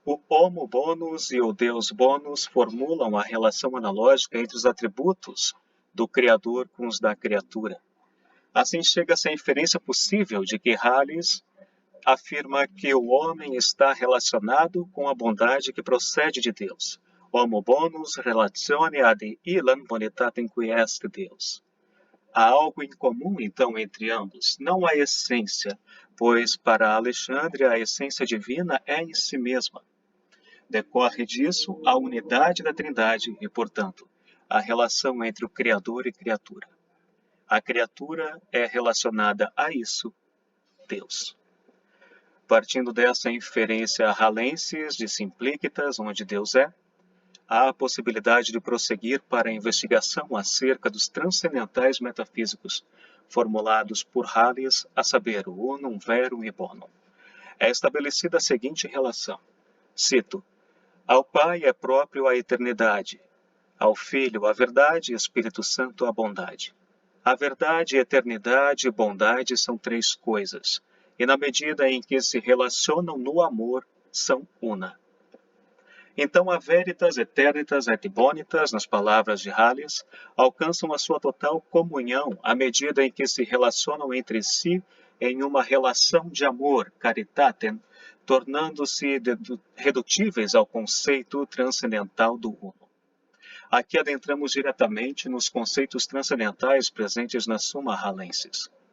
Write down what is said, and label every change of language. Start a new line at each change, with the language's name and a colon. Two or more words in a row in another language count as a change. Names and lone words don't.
Portuguese: O
Latin: homo bonus
Portuguese: e o
Latin: deus bonus
Portuguese: formulam a relação analógica entre os atributos do Criador com os da criatura. Assim chega-se à inferência possível de que Hallis afirma que o homem está relacionado com a bondade que procede de Deus.
Latin: Homo bonus relatione ad illam bonitatem qui est Deus.
Portuguese: Há algo em comum, então, entre ambos, não a essência, pois para Alexandre a essência divina é em si mesma. Decorre disso a unidade da Trindade e, portanto, a relação entre o Criador e criatura. A criatura é relacionada a isso, Deus. Partindo dessa inferência hallensis de Simplicitas, onde Deus é, há a possibilidade de prosseguir para a investigação acerca dos transcendentais metafísicos formulados por Halles, a saber, o
Latin: unum, verum
Portuguese: e bonum. É estabelecida a seguinte relação. Cito: ao Pai é próprio a eternidade, ao Filho a verdade e Espírito Santo a bondade. A verdade, eternidade e bondade são três coisas, e na medida em que se relacionam no amor, são una. Então a
Latin: veritas eternitas et bonitas,
Portuguese: nas palavras de Halles, alcançam a sua total comunhão à medida em que se relacionam entre si em uma relação de amor, caritatem, tornando-se redutíveis ao conceito transcendental do uno. Aqui adentramos diretamente nos conceitos transcendentais presentes na Summa Hallensis.